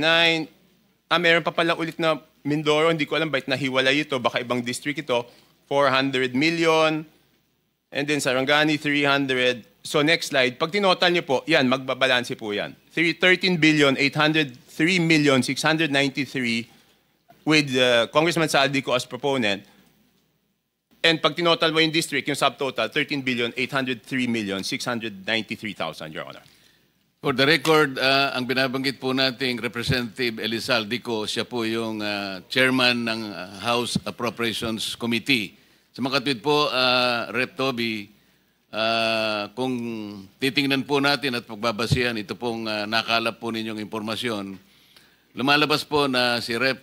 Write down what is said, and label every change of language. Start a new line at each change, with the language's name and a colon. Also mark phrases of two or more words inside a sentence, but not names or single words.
Filipino: Meron pa pala ulit na Mindoro. Hindi ko alam bakit nahiwalay ito. Baka ibang district ito.
English: 400 million. And then Sarangani, 300. So next slide.
Filipino: Pag tinotal niyo po, yan, magbabalanse po yan.
English: 13,803,693 with Congressman Saldico as proponent.
Filipino: And pag tinotal mo yung district, yung subtotal, 13,803,693,000,
English: Your Honor. For the record,
Filipino: ang binabanggit po nating Representative Elizaldico, siya po yung chairman ng House Appropriations Committee. Sa mga katwid po, Rep. Toby, kung titingnan po natin at pagbabasihan, ito pong nakalap po ninyong impormasyon, lumalabas po na si Rep.